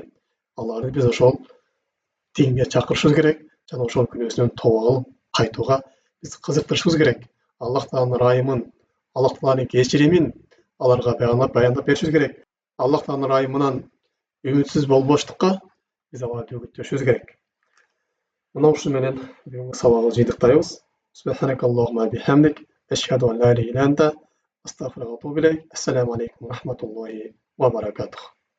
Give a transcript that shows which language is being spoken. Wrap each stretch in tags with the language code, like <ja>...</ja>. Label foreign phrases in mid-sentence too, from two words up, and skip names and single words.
<ky>Аларды биз ошол динге чакырышыбыз керек жана ошол күнөөсүнөн тооба кылып кайтууга биз кызыктырышыбыз керек. Аллах тааланын ырайымын, Аллах тааланын кечиримин аларга баяндап беришибиз керек. Аллах тааланын ырайымынан үмүтсүз болбоштукка биз аларды үгүттөшүбүз керек. Мына ушу менен бүгүнкү сабагыбызды жыйынтыктайбыз.</ky> <ar>سبحانك اللهم بحمدك، أشهد أن لا إله إلا أنت، أستغفرك وأتوب إليك. السلام عليكم ورحمة الله وبركاته.</ar>